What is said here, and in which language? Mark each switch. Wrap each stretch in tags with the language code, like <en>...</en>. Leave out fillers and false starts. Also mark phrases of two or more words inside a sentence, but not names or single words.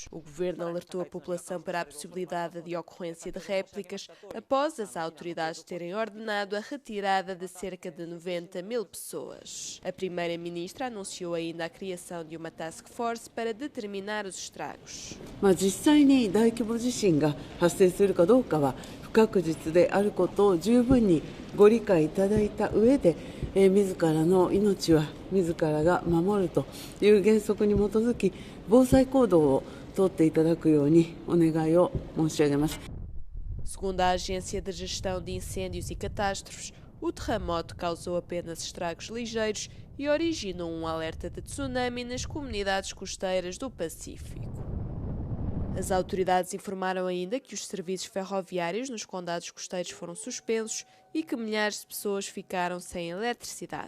<pt>O governo alertou a população para a possibilidade de ocorrência de réplicas após as autoridades terem ordenado a retirada de cerca de 90 mil pessoas. A primeira-ministra anunciou ainda a criação de uma</pt> <en>task force</en> <pt>para determinar os estragos.</pt> <ja>不確実であることを十分にご理解いただいた上で、自らの命は自らが守るという原則に基づき防災行動を取っていただくようにお願いを申し上げます。</ja> <pt>Segundo a Agência de Gestão de Incêndios e Catástrofes, o terremoto causou apenas estragos ligeiros e originou um alerta de tsunami nas comunidades costeiras do Pacífico. As autoridades informaram ainda que os serviços ferroviários nos condados costeiros foram suspensos e que milhares de pessoas ficaram sem eletricidade.</pt>